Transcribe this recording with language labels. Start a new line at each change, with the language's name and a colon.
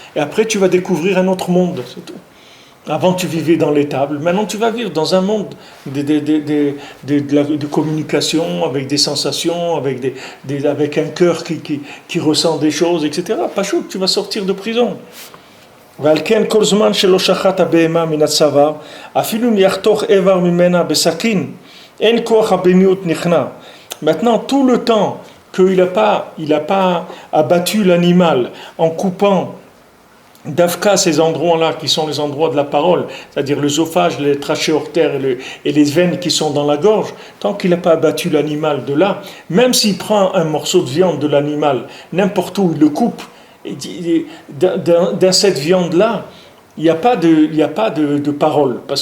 French: Et après, tu vas découvrir un autre monde, c'est tout. Avant, tu vivais dans l'étable. Maintenant, tu vas vivre dans un monde de communication, avec des sensations, avec un cœur qui ressent des choses, etc. Pas chaud, tu vas sortir de prison.
Hebrew: ועל כן כל זמן שלא שחט הבהמה מן הצוואר, אפילו אם יחתוך איבר ממנה בסכין, אין כוח הבהמיות נכנע.
French: Maintenant, tout le temps qu'il n'a pas abattu l'animal en coupant d'Afka, ces endroits-là qui sont les endroits de la parole, c'est-à-dire l'œsophage, les trachéortères et les veines qui sont dans la gorge, tant qu'il n'a pas abattu l'animal de là, même s'il prend un morceau de viande de l'animal, n'importe où il le coupe, dans cette viande-là, il n'y a pas de parole.